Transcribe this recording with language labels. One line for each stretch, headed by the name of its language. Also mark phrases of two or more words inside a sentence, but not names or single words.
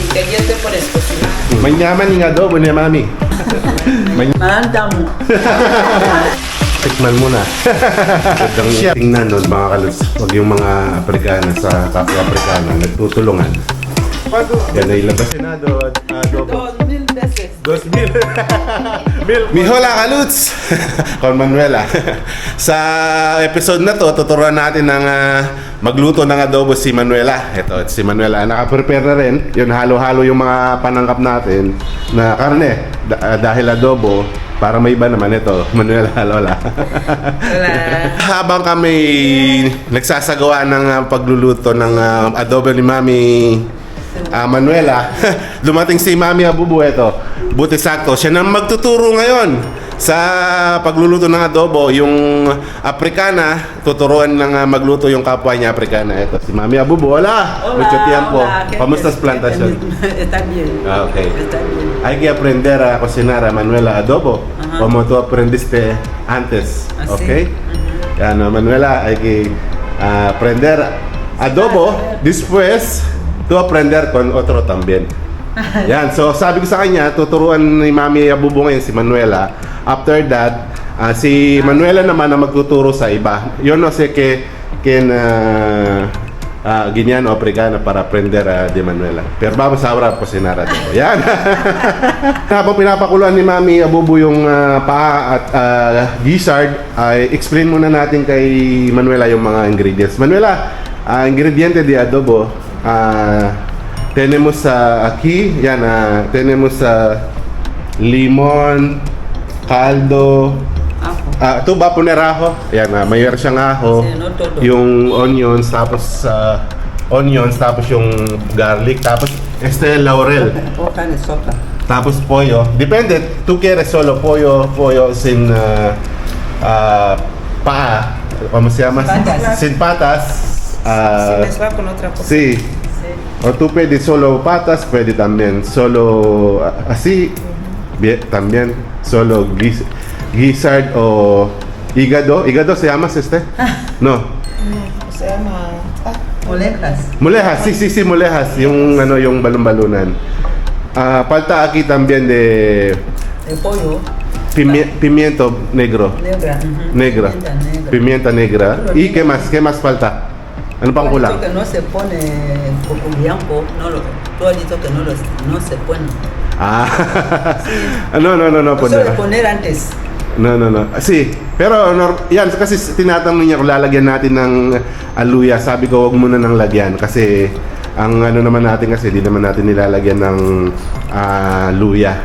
Spanish: que aquí te puedes cocinar.
Filipino: Manyaman yung adobo ni Mami. Mandamo. Tikman mo na. Gandang tingnan nun mga kalos. Huwag yung mga Afrikana sa kapwa Afrikana nagtutulungan. Yan ay labasin na adobo.
Spanish: 2000 veces. 2,000. Mi hola kaluts! Con Manuela.
Filipino: Sa episode na to, tuturuan natin ng magluto ng adobo si Manuela. Ito, si Manuela. Naka-prepare na rin. Yun, halo-halo yung mga panangkap natin na karne. Dahil adobo, para may iba naman ito. Manuela, lola. Habang kami nagsasagawa ng pagluluto ng adobo ni Mami Manuela, dumating si Mami Abubu. Ito, buti sakto siya nang magtuturo ngayon sa pagluluto ng adobo. Yung Afrikana, tuturuan ng magluto yung kapwa niya Afrikana. Ito, si Mami Abubu.
Spanish: Hola, mucho tiempo. ¿Cómo estás plantación? Está bien. Ah, ok. Está bien. Hay que aprender a cocinar a Manuela adobo, como tú aprendiste antes, Así. ¿ok? Yan, Manuela, hay que aprender adobo, después tú aprender con otro también.
Filipino: Yan, so sabi ko sa kanya, tuturuan ni Mami Abubo ngayon si Manuela.
English: After that,
Filipino: si Manuela naman na magtuturo sa iba.
Spanish: Yo no sé quién Guineano o Africano para aprender de Manuela. Pero vamos ahora a cocinar adobo.
Filipino: Yan. Habang pinapakuluan ni Mami Abubo yung paa at gizzard, explain muna natin kay Manuela yung mga ingredients.
Spanish: Manuela, ingrediente de adobo. Tenemos aquí, yan, tenemos limon, caldo.
Filipino: Ito ba puneraho? Yan, mayor siyang aho.
Spanish: Sí, no todo.
Filipino: Yung onions, tapos yung garlic, tapos laurel.
Spanish: Hoja de sopa.
Filipino: Tapos pollo.
Spanish: Depende, tú quieres solo pollo sin paa. ¿Cómo se llama? Patas. Sin patas. Si mezcla con otra cosa. Sí. Sí. O tú puedes solo patas, puede también solo así, bien, también solo gizzard o hígado. ¿Hígado se llama No. Se llama molejas. Molejas, sí,
Filipino: molejas. Yung balon-balunan.
Spanish: Falta aquí también de El pollo. pimiento negro. Negra. Negra. Pimienta negra. ¿Y qué más falta?
Filipino: Ano pang kulang?
Spanish: Que no se pone coculiampo, tú has dicho que no se pone. No, Eso de poner antes. No.
Filipino: Sí, pero yan kasi tinatanong niya kung lalagyan natin ng aluya. Sabi ko wag muna nang lagyan kasi ang ano naman natin kasi di naman natin nilalagyan ng luya.